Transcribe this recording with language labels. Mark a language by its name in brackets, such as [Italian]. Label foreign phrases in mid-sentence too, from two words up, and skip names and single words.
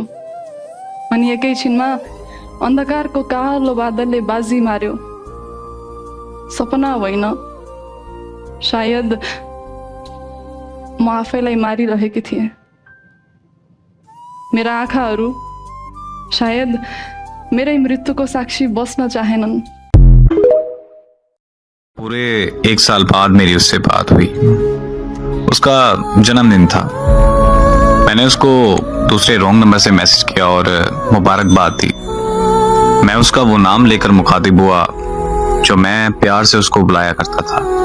[Nepali] अनि एकैछिनमा अन्धकारको कालो बादलले बाजी मार्यो। सपना होइन, सायद म आफैलाई मारिरहेकी थिएँ। मेरा आँखाहरू सायद मेरै मृत्युको साक्षी बस्न चाहेनन्। [Hindi] पूरे 1 साल बाद मेरी उससे बात हुई। उसका जन्मदिन था। मैंने उसको दूसरे [English] wrong number [Hindi] से मैसेज किया और मुबारकबाद दी। मैं उसका वो नाम लेकर मुखातिब हुआ जो मैं प्यार से उसको बुलाया करता था।